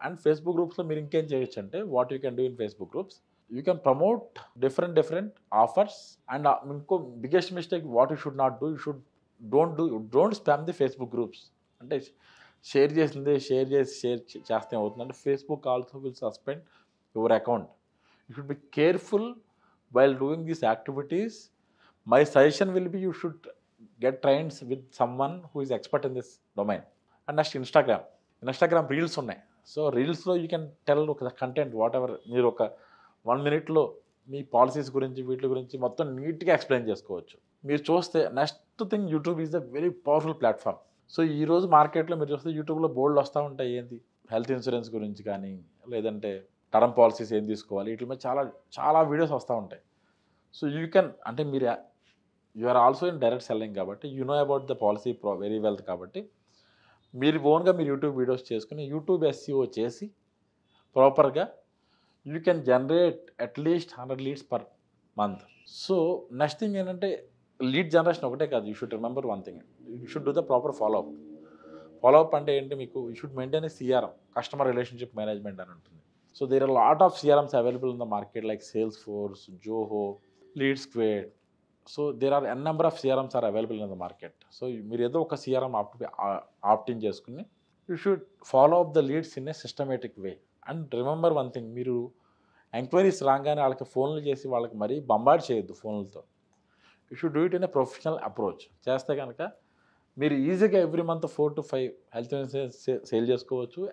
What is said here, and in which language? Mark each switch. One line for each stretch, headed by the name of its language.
English: and Facebook గ్రూప్స్లో
Telugu: మీరు ఇంకేం చేయొచ్చు అంటే,
English: What you can do in Facebook groups, you can promote different offers. And ఇంకో biggest mistake what you should not do, you should don't spam the Facebook groups.
Telugu: అంటే share చేస్తే ఏమవుతుందంటే
English: Facebook also will suspend your account. You should be careful while doing these activities. My suggestion will be you should get trained with someone who is expert in this domain. And next Instagram reels ఉన్నాయి.
Telugu: So రీల్స్లో
English: you can tell
Telugu: ఒక content what ever. మీరు ఒక 1 minute మీ policies గురించి వీటి గురించి మొత్తం నీట్గా ఎక్స్ప్లెయిన్ చేసుకోవచ్చు. మీరు చూస్తే
English: Next thing, YouTube is a very powerful platform.
Telugu: So ఈరోజు మార్కెట్లో మీరు చూస్తే యూట్యూబ్లో బోల్డ్ వస్తూ ఉంటాయి. ఏంటి హెల్త్ ఇన్సూరెన్స్ గురించి కానీ, లేదంటే టర్మ్ పాలసీస్ ఏం తీసుకోవాలి, వీటి మీద చాలా వీడియోస్ వస్తూ ఉంటాయి.
English: so you can,
Telugu: అంటే మీరు
English: You are also in direct selling కాబట్టి you know about the policy very well.
Telugu: కాబట్టి మీరు ఓన్గా మీరు యూట్యూబ్ వీడియోస్ చేసుకుని యూట్యూబ్ SEO చేసి ప్రాపర్గా
English: You can generate at least 100 leads per month. So next thing
Telugu: ఏంటంటే లీడ్ జనరేషన్ ఒకటే కాదు,
English: you should remember one thing, you should do the proper follow up
Telugu: అంటే ఏంటి, మీకు
English: you should maintain a CRM, customer relationship management
Telugu: అని ఉంటుంది.
English: So there are a lot of CRMs available in the market like Salesforce, Zoho, LeadSquared. So there are n number of CRMs are available in the market. So
Telugu: మీరు ఏదో ఒక CRM opt in చేసుకుని
English: You should follow up the leads in a systematic way. And remember one thing,
Telugu: మీరు enquiries రాగానే వాళ్ళకి ఫోన్లు చేసి వాళ్ళకి మరీ బంబార్డ్ చేయొద్దు ఫోన్లతో.
English: You should do it in a professional approach.
Telugu: చేస్తే కనుక మీరు ఈజీగా every month 4 to 5 health insurance sale చేసుకోవచ్చు.